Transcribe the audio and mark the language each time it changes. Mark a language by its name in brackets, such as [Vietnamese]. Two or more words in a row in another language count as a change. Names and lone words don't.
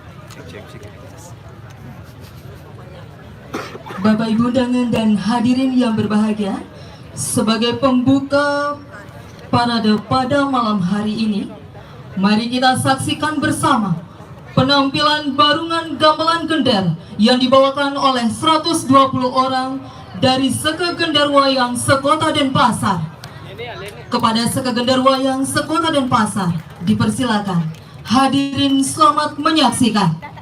[Indonesian] Bapak Ibu undangan dan hadirin yang berbahagia, sebagai pembuka parade pada malam hari ini, mari kita saksikan bersama penampilan Barungan Gamelan Gender yang dibawakan oleh 120 orang dari Seke Gender Wayang Sekota Denpasar. Kepada Seke Gender Wayang Sekota Denpasar, dipersilakan. Hadirin selamat menyaksikan.